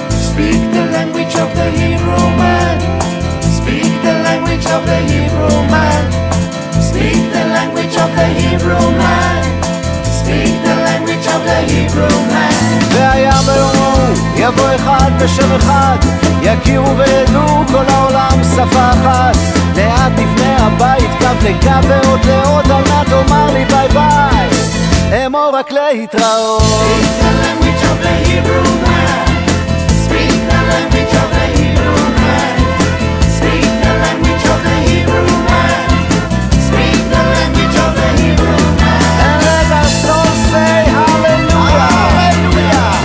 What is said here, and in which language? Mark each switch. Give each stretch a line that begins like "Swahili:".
English: Speak the language of the Hebrew man. Speak the language of the Hebrew man. Speak the language of the Hebrew man. Speak the language of the Hebrew man.
Hebrew: והיה ביום ההוא יבוא אחד בשם אחד, יכירו וידעו כל העולם שפה אחת. לאט נבנה הבית קו לקו ועוד לעוד, אל נא תאמר לי ביי ביי, אמור רק להתראות.
English: Speak the language of the Hebrew man. Speak the language of the Hebrew man. Speak the language of the Hebrew man. Speak the language of the Hebrew man. And let us all say hallelujah, hallelujah.